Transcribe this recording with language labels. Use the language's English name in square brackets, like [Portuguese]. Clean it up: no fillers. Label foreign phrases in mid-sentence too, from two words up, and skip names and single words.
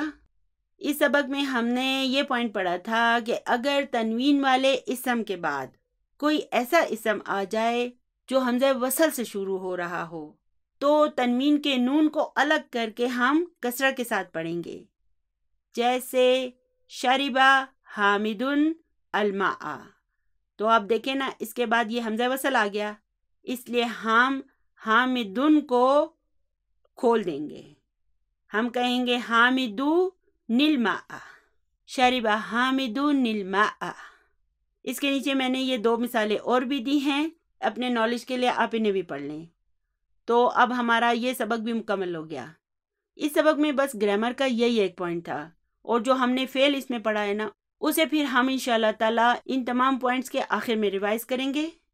[Urdu] اس سبق میں ہم نے یہ پوائنٹ پڑھا تھا کہ اگر تنوین والے اسم کے بعد کوئی ایسا اسم آ جائے جو حمزہ وصل سے شروع ہو رہا ہو تو تنوین کے نون کو الگ کر کے ہم کسرہ کے ساتھ پڑھیں گے، جیسے [Arabic] شربا حامد الماء۔ [Urdu] تو آپ دیکھیں نا، اس کے بعد یہ حمزہ وصل آ گیا، اس لیے ہم حامدن کو کھول دیں گے، ہم کہیں گے [Arabic] حامدو نلماء، شربا حامدو نلماء۔ [Urdu] اس کے نیچے میں نے یہ 2 مثالیں اور بھی دی ہیں، اپنے نالج کے لیے آپ انہیں بھی پڑھ لیں۔ تو اب ہمارا یہ سبق بھی مکمل ہو گیا۔ اس سبق میں بس گرامر کا یہی ایک پوائنٹ تھا، اور جو ہم نے فعل اس میں پڑھا ہے نا، اسے پھر ہم [Arabic] انشاءاللہ تعالی [Urdu] ان تمام پوائنٹس کے آخر میں ریوائز کریں گے۔